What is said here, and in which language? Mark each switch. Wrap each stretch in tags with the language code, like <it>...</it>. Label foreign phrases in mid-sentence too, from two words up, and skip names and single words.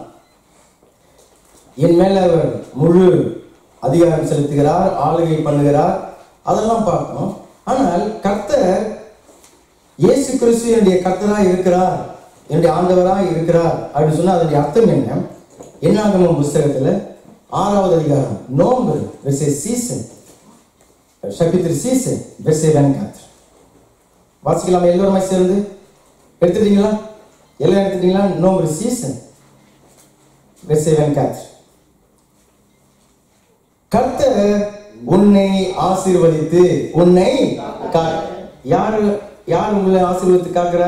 <ta>என் மேல அவர் முழு அதிகாரம் செலுத்துகிறார், ஆளுகை பண்ணுகிறார், அதெல்லாம் பார்க்கணும். ஆனால் கர்த்தர் இயேசு கிறிஸ்து என்னுடைய கர்த்தராக இருக்கிறார், என்னுடைய ஆண்டவராக இருக்கிறார் அப்படின்னு சொன்னா அதனுடைய அர்த்தம் என்ன? என்னாகமம் புஸ்தகத்துல 6வது அதிகாரம் நோம்பு</ta> <fr>verset 6 chapitre 6 verset 24</fr> <ta>வாசிக்கலாமா? எல்லோருமே சேர்ந்து எடுத்துட்டீங்களா? எல்லாம் எடுத்துட்டீங்களா? நோம்பு 6 verset 24. கர்த்தர் உன்னை ஆசீர்வதித்து உன்னை யார் யார் உங்களை ஆசீர்வதித்து காக்கிறார்?</ta>